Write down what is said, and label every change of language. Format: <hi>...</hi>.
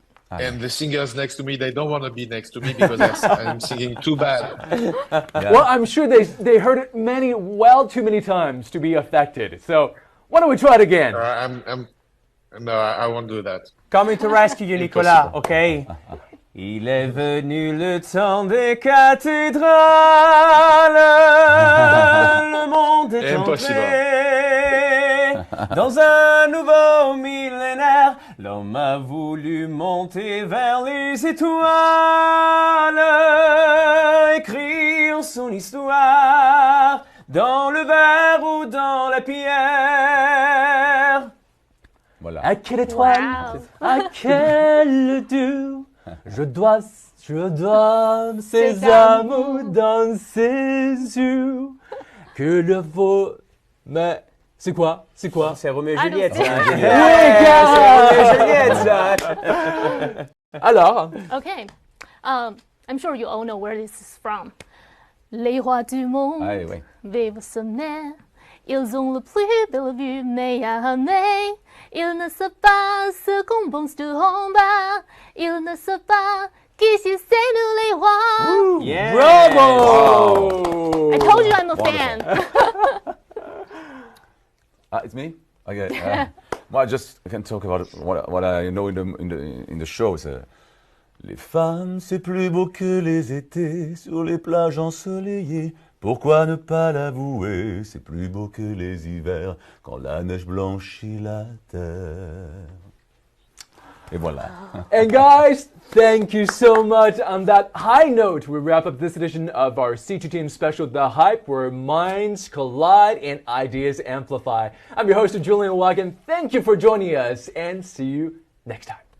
<en>And the singers next to me, they don't want to be next to me because I'm singing too bad. Yeah. Well, I'm sure they heard it too many times to be affected. So why don't we try it again? No, I won't do that. Coming to rescue you, Nicolas, okay?</en> <fr>Il est venu le temps des cathédrales, le monde est entré dans un nouveau millénaire. L'homme a voulu monter vers les étoiles, écrire son histoire dans le verre ou dans la pierre. Voilà. À quelle étoile, à quel dieu, je dois ces amours dans ses yeux, que le vaut, mais c'est quoi? C'est Roméo et Juliette.</fr> <en>I don't</en> <fr>C'est Roméo et Juliette. Alors?</fr> <en>Okay. I'm sure you all know where this is from.</en> <fr>Les rois du monde vivent au sommet. Ils ont le plus belle vue, mais à mai. Ils ne savent pas ce qu'on pense de en bas. Ils ne savent pas qu'ici c'est nous les rois.</fr> <en>Yeah. Bravo! I told you I'm a fan. It's me. Okay. Well, I can talk about what I know in the show.</en> <fr>Les femmes, c'est plus beau que les étés sur les plages ensoleillées. Pourquoi ne pas l'avouer? C'est plus beau que les hivers quand la neige blanchit la terre. Et voilà.</fr> <en>And guys, thank you so much. On that high note, we wrap up this edition of our C2 Team special, The Hype, where minds collide and ideas amplify. I'm your host, Julian Wagen. Thank you for joining us, and see you next time.</en>